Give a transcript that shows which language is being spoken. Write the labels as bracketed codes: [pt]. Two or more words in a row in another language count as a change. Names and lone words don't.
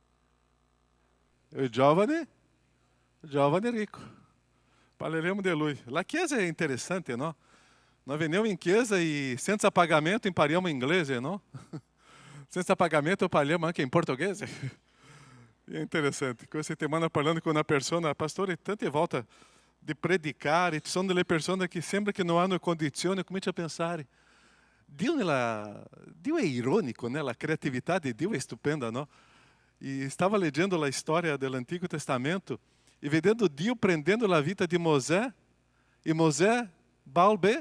[it] È il giovane ricco. Parleremo di lui. La chiesa è interessante, no? Nós veniamo in chiesa e senza pagamento impariamo inglese, no? Senza pagamento parliamo anche in portoghese. [pt] É interessante. [it] Questa settimana parlando [pt] com uma pessoa, [it] pastore, tante volte di predicare, ci sono delle persone che sembra che non hanno condizioni, cominci a pensare. Dio è ironico, né? La creatività di Dio è stupenda, no? E stava leggendo la storia dell'Antico Testamento e vedendo Dio prendendo la vita di Mosè, e Mosè balbè.